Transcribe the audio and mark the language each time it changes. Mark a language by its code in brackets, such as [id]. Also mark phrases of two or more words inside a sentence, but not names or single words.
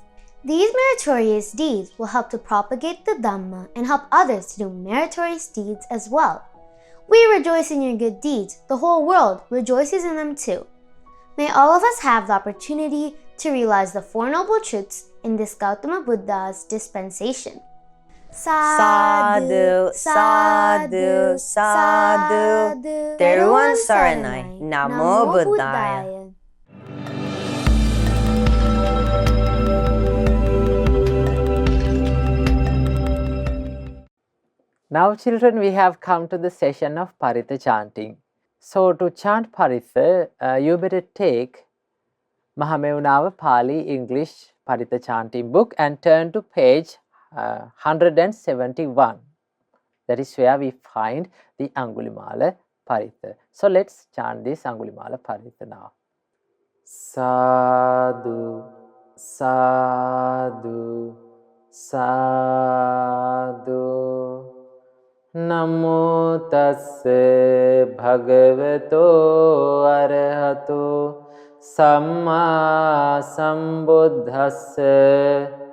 [en] These meritorious deeds will help to propagate the Dhamma and help others to do meritorious deeds as well. We rejoice in your good deeds. The whole world rejoices in them too. May all of us have the opportunity to realize the Four Noble Truths in this Gautama Buddha's dispensation. [pi] Sadhu, sadhu, sadhu. [si] Teruwan Saranai, [pi] Namo Buddhaya. [en] Now children, we have come to the session of Parity Chanting. So to chant Parita, you better take Mahamevunava Pali English Parita Chanting book and turn to page 171. That is where we find the Angulimala Parita. So let's chant this Angulimala Parita now. [pi] Sadhu, sadhu, sadhu. Namo tasse bhagavato arahato samma sambuddhasse.